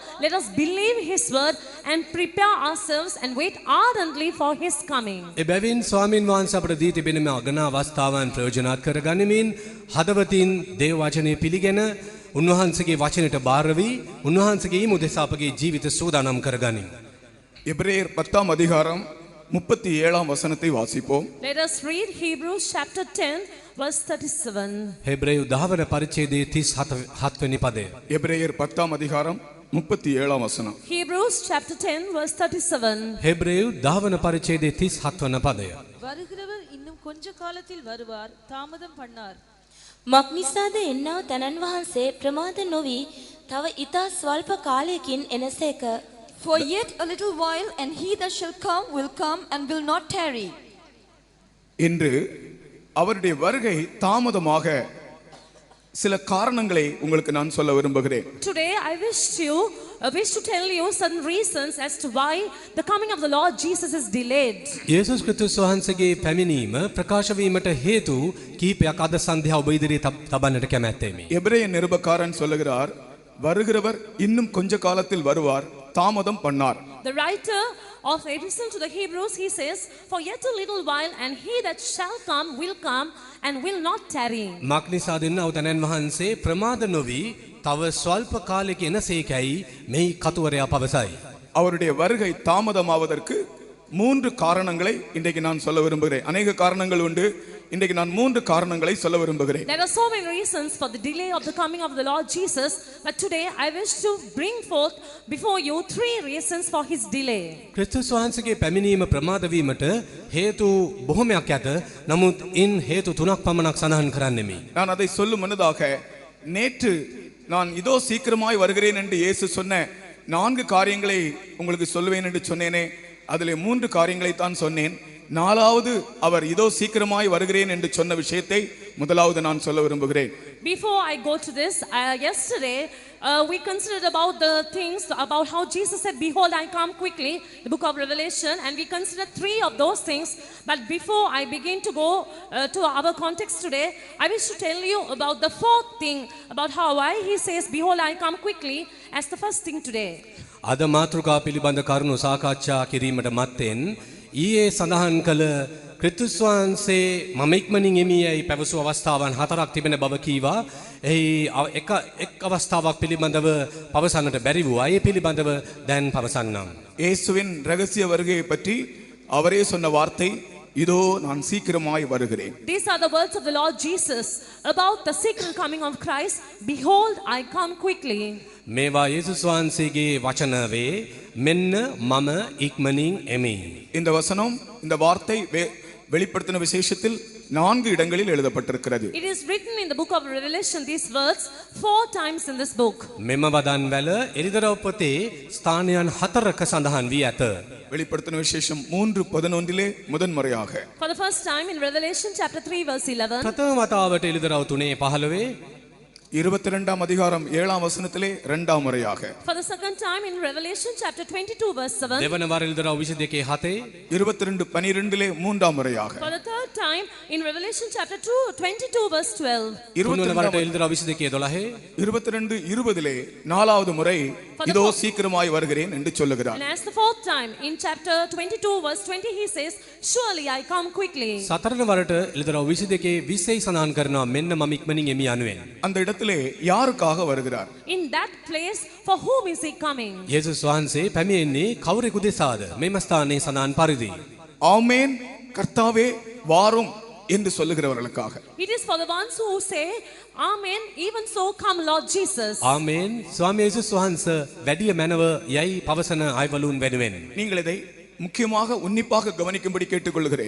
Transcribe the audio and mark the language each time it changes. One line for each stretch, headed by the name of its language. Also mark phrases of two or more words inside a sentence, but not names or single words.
English: Let us believe his word and prepare ourselves and wait ardently for his coming.
Sinhala: එබැවින් ස්වාමින් වහන්සේ අපට දී තිබෙන මේ අගනා අවස්ථාවන් ප්‍රයෝජනවත් කරගනිමින් හදවතින් දේව වචනේ පිළිගෙන උන්වහන්සේගේ වචනයට බාර වී උන්වහන්සේගේ මුදෙසා අපගේ ජීවිත සූදානම් කරගනිමු.
Tamil: எபிரேயர் 10 அதிகாரம் 37 வசனத்தை வாசிப்போம்.
English: Let us read Hebrews chapter 10 verse 37.
Sinhala: හේබ්‍රේයු 10 වන පරිච්ඡේදයේ 37 වෙනි පදය.
Tamil: எபிரேயர் 10 அதிகாரம் 37 வசனம்.
English: Hebrews chapter 10 verse 37.
Sinhala: හේබ්‍රේයු 10 වන පරිච්ඡේදයේ 37 වන පදය.
Tamil: வருகிறவர் இன்னும் கொஞ்ச காலத்தில் வருவார், தாமதம் பண்ணார்.
Sinhala: මක්නිසාද එන්නව තනන් වහන්සේ ප්‍රමාද නොවි තව ඊතා ස්වල්ප කාලයකින් එනසේක.
English: For yet a little while, and he that shall come will come and will not tarry.
Tamil: இன்று அவருடைய வருகை தாமதமாக சில காரணங்களை உங்களுக்கு நான் சொல்ல விரும்புகிறேன்.
English: Today I wish to tell you some reasons as to why the coming of the Lord Jesus is delayed.
Sinhala: යේසුස් ක්‍රිස්තුස් වහන්සේගේ පැමිණීම ප්‍රකාශ වීමට හේතු කීපයක් අද සන්ධ්‍යාව ඔබ ඉදිරියේ තබන්නට කැමැත්තෙමි.
Tamil: எபிரேய நிருபக்காரன் சொல்லுகிறார், வருகிறவர் இன்னும் கொஞ்ச காலத்தில் வருவார், தாமதம் பண்ணார்.
English: The writer of the epistle to the Hebrews, he says, for yet a little while, and he that shall come will come and will not tarry.
Sinhala: මක්නිසාද එන්නව තනන් වහන්සේ ප්‍රමාද නොවි තව ස්වල්ප කාලයක එනසේකයි මෙහි කතුවරයා පවසයි.
Tamil: அவருடைய வருகை தாமதமாவதற்கு 3 காரணங்களை இன்றைக்கு நான் சொல்ல விரும்புகிறேன். अनेक காரணங்கள் உண்டு. இன்றைக்கு நான் 3 காரணங்களை சொல்ல விரும்புகிறேன்.
English: There are so many reasons for the delay of the coming of the Lord Jesus, but today I wish to bring forth before you 3 reasons for his delay.
Sinhala: ක්‍රිස්තුස් වහන්සේගේ පැමිණීම ප්‍රමාද වීමට හේතු බොහොමයක් ඇත. නමුත් ඉන් හේතු 3ක් පමණක් සඳහන් කරන්නෙමි.
Tamil: நான் அதை சொல்லும் முன்னதாக நேற்று நான் இதோ சீக்கிரமாய் வருகிறேன் என்று இயேசு சொன்ன 4 காரியங்களை உங்களுக்கு சொல்லுவேன் என்று சொன்னேனே, அதிலே 3 காரியங்களை தான் சொன்னேன். 4வது அவர் இதோ சீக்கிரமாய் வருகிறேன் என்று சொன்ன விஷயத்தை முதலாவது நான் சொல்ல விரும்புகிறேன்.
English: Before I go to this, yesterday we considered about the things about how Jesus said, behold, I come quickly, the book of Revelation, and we considered 3 of those things. But before I begin to go to our context today, I wish to tell you about the 4th thing, about how why he says, behold, I come quickly, as the first thing today.
Sinhala: අද මාතෘකා පිළිබඳ කරුණු සාකච්ඡා කිරීමට මත්තෙන් ඊයේ සඳහන් කළ ක්‍රිස්තුස් වහන්සේ මම ඉක්මනින් එමි යයි පැවසු අවස්ථාවන් 4ක් තිබෙන බව කීවා. එහි එක් අවස්ථාවක් පිළිබඳව පවසන්නට බැරි වූ අය පිළිබඳව දැන් පවසන්නම්.
Tamil: இயேசுவின் ரகசிய வருகையை பற்றி அவரே சொன்ன வார்த்தை, இதோ நான் சீக்கிரமாய் வருகிறேன்.
English: These are the words of the Lord Jesus about the secret coming of Christ. Behold, I come quickly.
Sinhala: මේවා යේසුස් වහන්සේගේ වචන වේ. මෙන්න මම ඉක්මනින් එමි.
Tamil: இந்த வசனம், இந்த வார்த்தை வெளிப்படுத்தின விசேஷத்தில் 4 இடங்களில் எழுதப்பட்டிருக்கிறது.
English: It is written in the book of Revelation, these words 4 times in this book.
Sinhala: මෙම වදන් වල එළිදරව් පොතේ ස්ථානයන් 4ක සඳහන් වී ඇත.
Tamil: வெளிப்படுத்தின விசேஷம் 3:11 முதன்முறையாக.
English: For the first time in Revelation chapter 3 verse 11.
Sinhala: ප්‍රථම වතාවට එළිදරව් 3:15
Tamil: 22ஆம் அதிகாரம் 7ஆம் வசனத்திலே இரண்டாம் முறையாக.
English: For the second time in Revelation chapter 22 verse 7.
Sinhala: දෙවන වර එල්දරව් 22 7
Tamil: 22:12 மூன்றாம் முறையாக.
English: For the third time in Revelation chapter 22 verse 12.
Sinhala: තුන්වන වරට එල්දරව් 22 12
Tamil: 22:20 நாலாவது முறை இதோ சீக்கிரமாய் வருகிறேன் என்று சொல்லுகிறார்.
English: And as the fourth time in chapter 22 verse 20 he says, surely I come quickly.
Sinhala: සතරන වරට එල්දරව් 22 20 සඳහන් කරනවා මෙන්න මම ඉක්මනින් එමි යනුවෙන්.
Tamil: அந்த இடத்திலே யாருக்காக வருகிறார்?
English: In that place for whom is he coming?
Sinhala: යේසුස් වහන්සේ පැමිණෙන්නේ කවුරෙකු දෙසාද? මෙම ස්ථානයේ සඳහන් පරිදි.
Tamil: ஆமென் கர்த்தாவே வாரும் என்று சொல்லுகிறவர்களுக்காக.
English: It is for the ones who say, Amen, even so come Lord Jesus.
Sinhala: ආමේන්. ස්වාමී යේසුස් වහන්සේ වැඩිය මැනව යයි පවසන අයවලුන් වෙනුවෙන්.
Tamil: நீங்கள் இதை முக்கியமாக உன்னிப்பாக கவனிக்கும்படி கேட்டுக்கொள்கிறேன்.